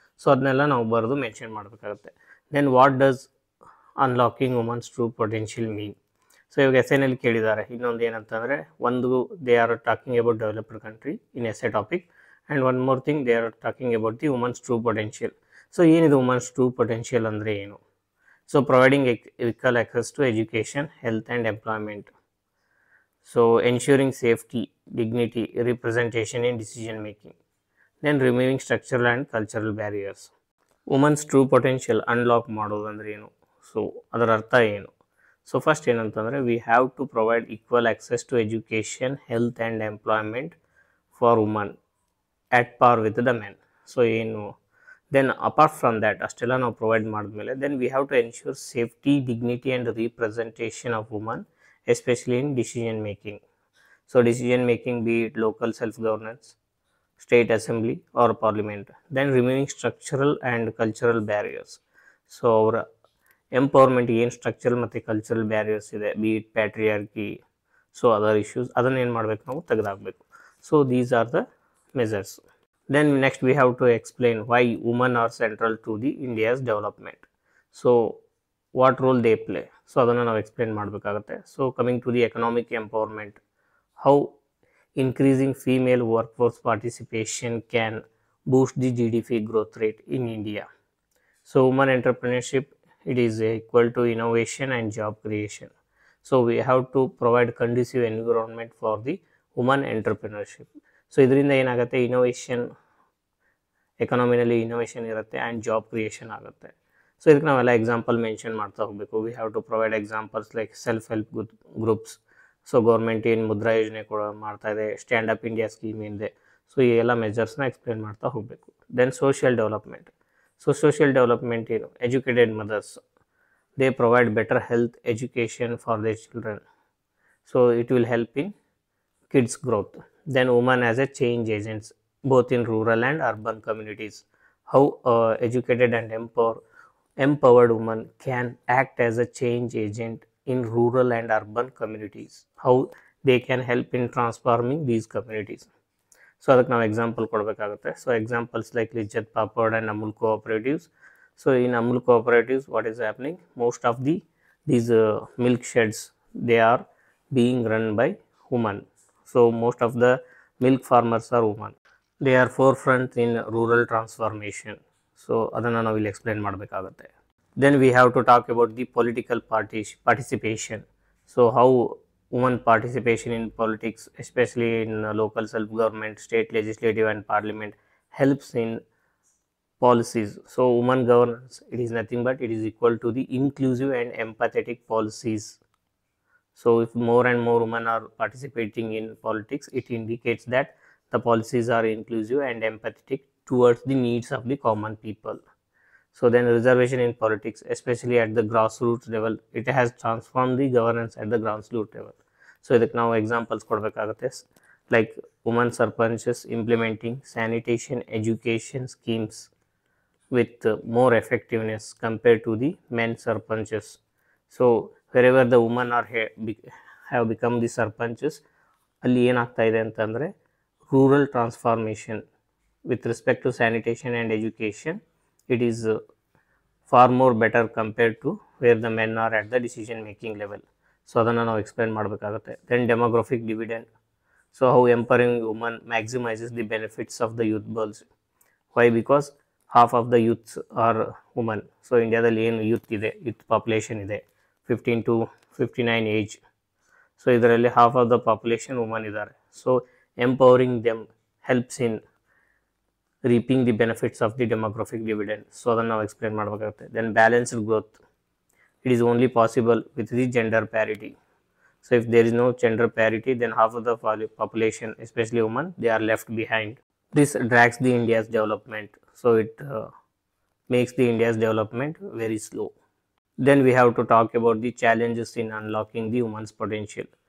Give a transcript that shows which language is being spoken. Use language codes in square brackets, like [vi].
[en] so [kn] ಅದನ್ನೆಲ್ಲ ನಾವು ಬರೆದು ಮೆನ್ಷನ್ ಮಾಡಬೇಕಾಗುತ್ತೆ. [en] Then what does unlocking women's true potential mean. So [kn] ಇವಾಗ ಎಸ್ಸೆನಲ್ಲಿ ಕೇಳಿದ್ದಾರೆ. ಇನ್ನೊಂದು ಏನಂತಂದರೆ, ಒಂದು [en] They are talking about developed country in essay topic, and one more thing they are talking about the women's true potential. [kn] So ಏನಿದೆ women's true potential ಅಂದರೆ ಏನು? [en] So providing equal access to education, health and employment. So ensuring safety, dignity, representation in decision making. Then removing structural and cultural barriers. [kn] Women's true potential unlock ಮಾಡೋದು ಅಂದರೆ ಏನು, so ಅದರ ಅರ್ಥ ಏನು? [en] So first ಏನಂತಂದರೆ, we have to provide equal access to education, health and employment for women at par with the men. So ಏನು, then apart from that [kn] ಅಷ್ಟೆಲ್ಲ ನಾವು ಪ್ರೊವೈಡ್ ಮಾಡಿದ್ಮೇಲೆ [en] Then we have to ensure safety, dignity and representation of women especially in decision making. So decision making be it local self governance, state assembly or parliament. Then removing structural and cultural barriers. So our empowerment [kn] ಏನು structural ಮತ್ತು cultural barriers ಇದೆ, [en] be it patriarchy, so other issues, [kn] ಅದನ್ನು ಏನು ಮಾಡಬೇಕು, ನಾವು ತೆಗೆದಾಕಬೇಕು. [en] So these are the measures. Then next we have to explain why women are central to the India's development. So what role they play, so [kn] ಅದನ್ನು ನಾವು explain ಮಾಡಬೇಕಾಗತ್ತೆ. [en] So coming to the economic empowerment, how increasing female workforce participation can boost the GDP growth rate in India. So women entrepreneurship, it is equal to innovation and job creation. So we have to provide conducive environment for the women entrepreneurship. [kn] So ಇದರಿಂದ ಏನಾಗುತ್ತೆ, innovation, ಎಕನಾಮಿನಲ್ಲಿ innovation ಇರುತ್ತೆ and job creation ಆಗುತ್ತೆ. [en] so [kn] ಇದಕ್ಕೆ ನಾವೆಲ್ಲ example mention ಮಾಡ್ತಾ ಹೋಗಬೇಕು. [en] We have to provide examples like self help groups. [kn] So government ಏನು ಮುದ್ರಾ ಯೋಜನೆ ಕೂಡ ಮಾಡ್ತಾಯಿದೆ, ಸ್ಟ್ಯಾಂಡ್ ಅಪ್ ಇಂಡಿಯಾ ಸ್ಕೀಮ್ ಏನಿದೆ, ಸೊ ಈ ಎಲ್ಲ ಮೆಜರ್ಸ್ನ ಎಕ್ಸ್ಪ್ಲೇನ್ ಮಾಡ್ತಾ ಹೋಗಬೇಕು. [en] Then social development. So social development ಏನು, educated mothers, they provide better health education for their children. So it will help in kids growth. Then women as a change agents both in rural and urban communities. How educated and empowered women can act as a change agent in rural and urban communities. How they can help in transforming these communities. So [kn] ಅದಕ್ಕೆ ನಾವು example ಕೊಡಬೇಕಾಗುತ್ತೆ. [en] So examples like Lijjat Papad and Amul cooperatives. So in Amul cooperatives what is happening, most of these milk sheds, they are being run by women. So most of the milk farmers are women. They are forefront in rural transformation. [kn] So ಅದನ್ನು ನಾವು ಇಲ್ಲಿ explain ಮಾಡಬೇಕಾಗುತ್ತೆ. [en] Then we have to talk about the political participation. So how women participation in politics, especially in local self-government, state legislative and parliament, helps in policies. So women governance, it is nothing but it is equal to the inclusive and empathetic policies. So if more and more women are participating in politics, it indicates that the policies are inclusive and empathetic towards the needs of the common people. So then reservation in politics, especially at the grassroots level, it has transformed the governance at the grassroots level. [kn] So ಇದಕ್ಕೆ ನಾವು examples ಕೊಡಬೇಕಾಗುತ್ತೆ. [en] Like woman sarpanches implementing sanitation education schemes with more effectiveness compared to the men sarpanches. So wherever the women are have become the sarpanches, [kn] ಅಲ್ಲಿ ಏನಾಗ್ತಾ ಇದೆ ಅಂತಂದರೆ [en] Rural transformation with respect to sanitation and education, it is far more better compared to where the men are at the decision making level. [kn] So ಅದನ್ನು ನಾವು explain ಮಾಡಬೇಕಾಗುತ್ತೆ. [en] Then demographic dividend. So how empowering women maximizes the benefits of the youth bulge. Why? Because half of the youths are women. [kn] So ಇಂಡಿಯಾದಲ್ಲಿ ಏನು youth population ಇದೆ 15 to 59 age. [en] So ಇದರಲ್ಲಿ half of the population woman ಇದ್ದಾರೆ. So empowering them helps in reaping the benefits of the demographic dividend. So [kn] ಅದನ್ನು ನಾವು explain ಮಾಡಬೇಕಾಗುತ್ತೆ. [en] Then balanced growth, it is only possible with the gender parity. So if there is no gender parity, then half of the population, especially women, they are left behind. This drags the India's development. So it makes the India's development very slow. Then we have to talk about the challenges in unlocking the woman's potential.